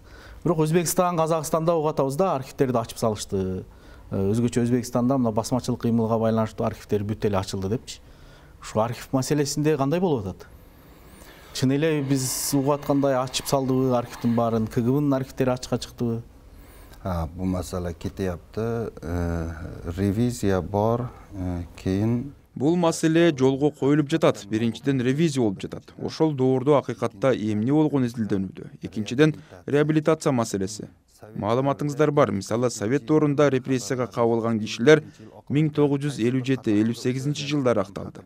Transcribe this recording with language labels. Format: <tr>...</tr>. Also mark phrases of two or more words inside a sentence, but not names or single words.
<ky>Бирок Өзбекстан, Казакстанда угуп атабыз да, архивтерди ачып салышты. Өзгөчө Өзбекстанда мына басмачылык кыймылга байланыштуу архивтер бүт эле ачылды депчи. Ушу архив маселесинде кандай болуп атат? Чын эле биз угуп аткандай ачып салдыбы архивдин баарын? КГБнын архивтери ачыкка чыктыбы?</ky> <uz>Bu masala ketyapti. Revizия бар, keyin</uz> <ky>Бул маселе жолго коюлуп жатат. Биринчиден ревизия болуп жатат. Ошол доордо акыйкатта эмне болгон изилдөнүүдө. Экинчиден реабилитация маселеси. Маалыматыңыздар бар. Мисалы, Совет доорунда репрессияга кабылган кишилер 1957-58 жылдары акталды.</ky>